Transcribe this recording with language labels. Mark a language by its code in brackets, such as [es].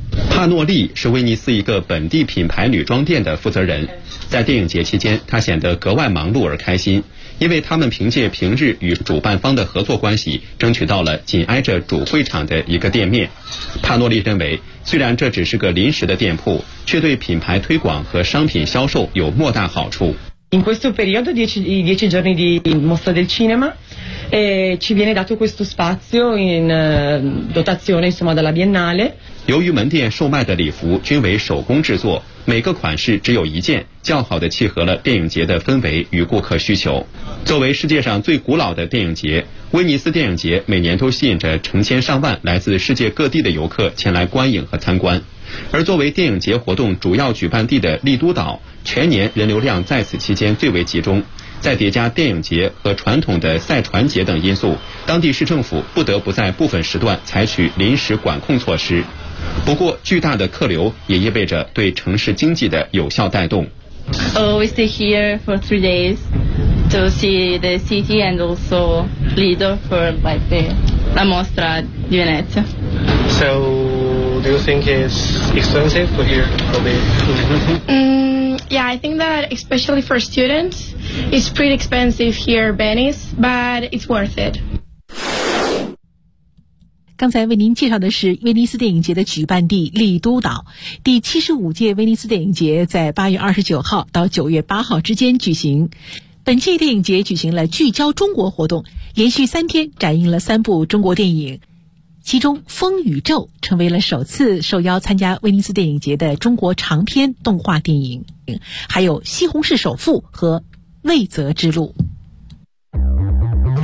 [zh] 帕诺利是威尼斯一个本地品牌女装店的负责人，在电影节期间她显得格外忙碌而开心，因为他们凭借平日与主办方的合作关系争取到了紧挨着主会场的一个店面。帕诺利认为，虽然这只是个临时的店铺，却对品牌推广和商品销售有莫大好处。 [it] In questo periodo, dieci giorni di mostra del cinema, ci viene dato questo spazio in dotazione, insomma, dalla Biennale. [zh] 由于门店售卖的礼服均为手工制作，每个款式只有一件，较好的契合了电影节的氛围与顾客需求。作为世界上最古老的电影节，威尼斯电影节每年都吸引着成千上万来自世界各地的游客前来观影和参观。而作为电影节活动主要举办地的利都岛，全年人流量在此期间最为集中，再叠加电影节和传统的赛船节等因素，当地市政府不得不在部分时段采取临时管控措施。不过巨大的客流也意味着对城市经济的有效带动。 [en] We stay here for 3 days to see the city and also Lido for like the La Mostra di Venezia. So do you think it's expensive for here? Yeah, I think that especially for students, it's pretty expensive here, Venice, but it's worth it. [zh] 刚才为您介绍的是威尼斯电影节的举办地利都岛。第75届威尼斯电影节在8月29号到9月8号之间举行。本届电影节举行了聚焦中国活动，连续三天展映了三部中国电影，其中《风宇宙》成为了首次受邀参加威尼斯电影节的中国长篇动画电影，还有《西红柿首富》和《魏泽之路》。